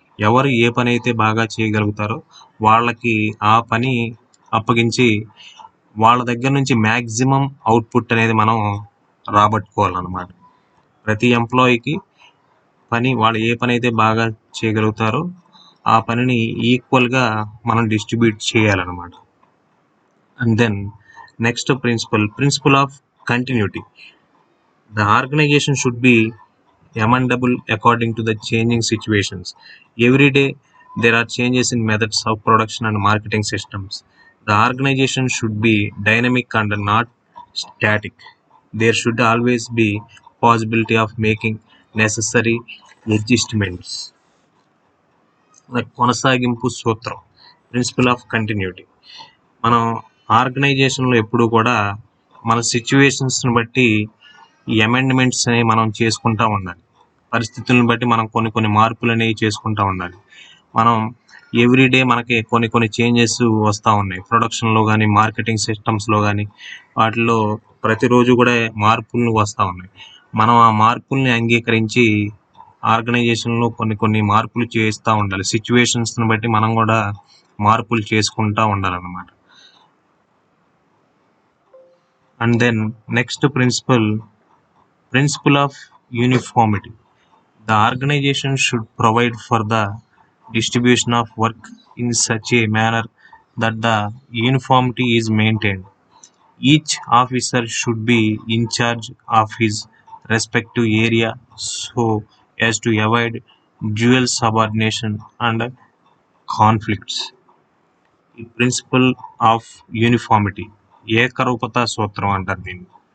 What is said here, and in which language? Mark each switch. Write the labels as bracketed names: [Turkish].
[Telugu] ఎవరు ఏ పని అయితే బాగా చేయగలుగుతారో వాళ్ళకి ఆ పని అప్పగించి వాళ్ళ దగ్గర నుంచి మ్యాక్సిమం అవుట్పుట్ అనేది మనం రాబట్టుకోవాలన్నమాట. ప్రతి ఎంప్లాయీకి వాళ్ళు ఏ పని అయితే బాగా చేయగలుగుతారో ఆ పనిని ఈక్వల్గా మనం డిస్ట్రిబ్యూట్ చేయాలన్నమాట. [English] And then next principle of continuity. The organization should be amendable according to the changing situations. Every day there are changes in methods of production and marketing systems. The organization should be dynamic and not static. There should always be possibility of making necessary adjustments. [Telugu] కొనసాగింపు సూత్రం, principal of continuity. మనం ఆర్గనైజేషన్లో ఎప్పుడు కూడా మన సిచ్యువేషన్స్ని బట్టి ఈ amendments అనేవి మనం చేసుకుంటూ ఉండాలి. పరిస్థితులను బట్టి మనం కొన్ని మార్పులు అనేవి చేసుకుంటూ ఉండాలి. మనం ఎవ్రీడే మనకి కొన్ని చేంజెస్ వస్తూ ఉన్నాయి. ప్రొడక్షన్లో కానీ, మార్కెటింగ్ సిస్టమ్స్లో కానీ, వాటిలో ప్రతిరోజు కూడా మార్పులు వస్తూ ఉన్నాయి. మనం ఆ మార్పుల్ని అంగీకరించి ఆర్గనైజేషన్లో కొన్ని మార్పులు చేస్తూ ఉండాలి. సిచ్యువేషన్స్ని బట్టి మనం కూడా మార్పులు చేసుకుంటూ ఉండాలన్నమాట. [English] And then next principle of uniformity. The organization should provide for the distribution of work in such a manner that the uniformity is maintained. Each officer should be in charge of his respective area so as to avoid dual subordination and conflicts. [Telugu] ఈ principal of uniformity, ఏకరూపత సూత్రం అంటారు దీన్ని.